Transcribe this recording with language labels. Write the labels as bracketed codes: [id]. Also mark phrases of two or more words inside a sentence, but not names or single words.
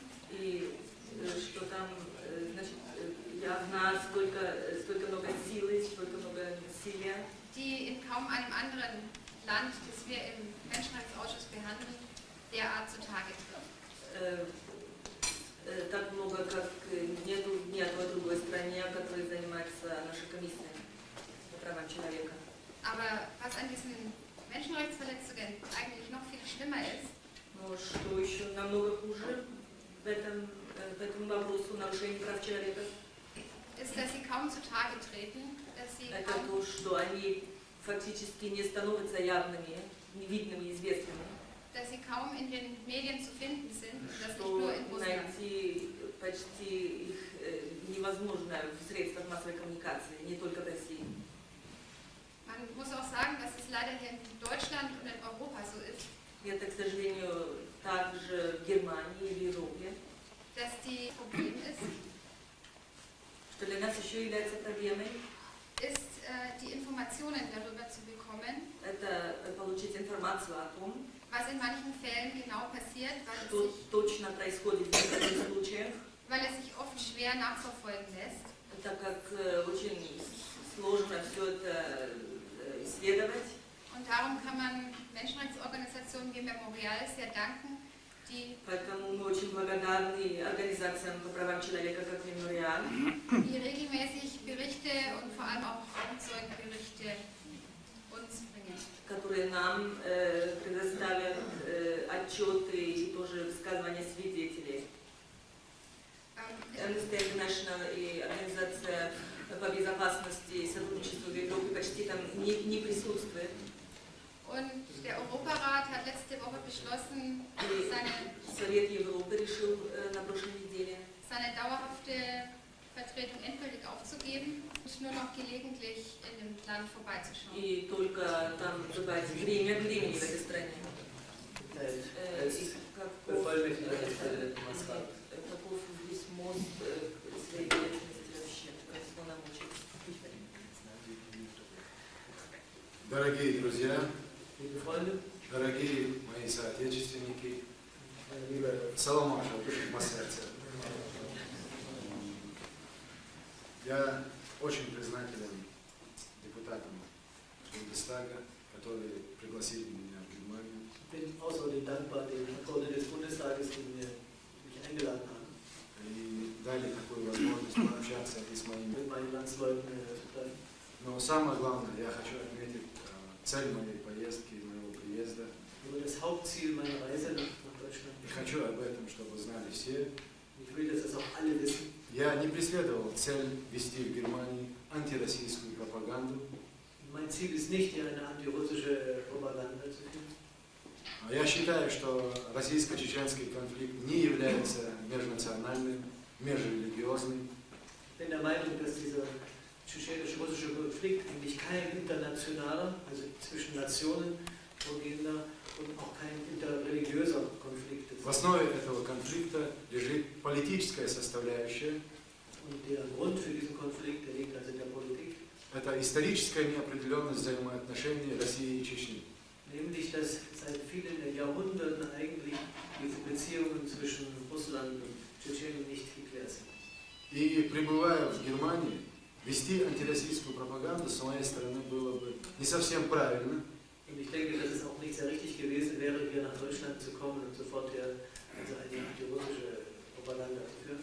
[ru] и что там, значит, явно столько много силы, столько много насилия, [de] die in kaum einem anderen Land, das wir im Menschenrechtsausschuss behandeln, derart zutage tritt. [ru] Так много, как нету ни одной другой стране, которой занимается наша комиссия по правам человека. [de] Aber was an diesen Menschenrechtsverletzungen eigentlich noch viel schlimmer ist, [ru] Но что еще намного хуже в этом вопросу нарушения прав человека, [de] ist, dass sie kaum zutage treten, dass sie [ru] это [de] kaum, [ru] то, что они фактически не становятся явными, невидными, известными. [de] dass sie kaum in den Medien zu finden sind, und das nicht [ru] Что [de] nur in Russland. [ru] найти почти их невозможно в средствах массовой коммуникации, не только в России. [de] Man muss auch sagen, dass es leider hier in Deutschland und in Europa so ist, [ru] Это, к сожалению, также в Германии и в Европе, [de] dass die Problem ist, [ru] что для нас еще является проблемой, [de] ist die Informationen darüber zu bekommen, [ru] это получить информацию о том, [de] was in manchen Fällen genau passiert, [ru] что точно происходит в некоторых случаях, [de] weil es sich oft schwer nachverfolgen lässt. [ru] так как очень сложно все это исследовать. [de] Und darum kann man Menschenrechtsorganisationen wie Memorial sehr danken, die [ru] Поэтому мы очень благодарны организациям по правам человека, как Мемориал, [de] regelmäßig Berichte und vor allem auch Augenzeugenberichte uns bringen. [ru] которые нам предоставят отчеты и тоже высказывания свидетелей. Amnesty International и Организация по безопасности и сотрудничеству в Европе почти там не присутствует. [de] Und der Europarat hat letzte Woche beschlossen, [ru] Совет Европы решил на прошлой неделе [de] seine dauerhafte Vertretung endgültig aufzugeben und nur noch gelegentlich in dem Land vorbeizuschauen. [ru] и только там добавить времени в этой стране. Каков здесь мост своей деятельности вообще, как полномочий. Дорогие друзья, [de] Liebe Freunde, [ru] дорогие мои соотечественники, Салам по сердцу. Я очень признателен депутатам Бундестага, которые пригласили меня в Германию. [de] ich bin außerordentlich dankbar den Abgeordneten des Bundestages, die mich eingeladen haben, [ru] И дали такую возможность пообщаться и с моими. [de] mit meinen Landsleuten zu treffen. [ru] Но самое главное, я хочу отметить цель моей поездки, моего приезда. [de] Aber das Hauptziel meiner Reise nach Deutschland, [ru] И хочу об этом, чтобы знали все. [de] ich will, dass das auch alle wissen. [ru] Я не преследовал цель вести в Германии антироссийскую пропаганду. [de] Mein Ziel ist nicht, hier eine antirussische Propaganda zu führen. [ru] Я считаю, что российско-чеченский конфликт не является межнациональным, межрелигиозным. [de] Ich bin der Meinung, dass dieser tschetschenisch-russische Konflikt eigentlich kein internationaler, also zwischen Nationen vorgehender und auch kein interreligiöser Konflikt ist. [ru] В основе этого конфликта лежит политическая составляющая. [de] Und der Grund für diesen Konflikt, der liegt also in der Politik. [ru] Это историческая неопределенность взаимоотношений России и Чечни. [de] Nämlich, dass seit vielen Jahrhunderten eigentlich diese Beziehungen zwischen Russland und Tschetschenien nicht geklärt sind. [ru] И пребывая в Германии, вести антироссийскую пропаганду с моей стороны было бы не совсем правильно. [de] Und ich denke, dass es auch nicht sehr richtig gewesen wäre, hier nach Deutschland zu kommen und sofort hier also eine antirussische Propaganda zu führen.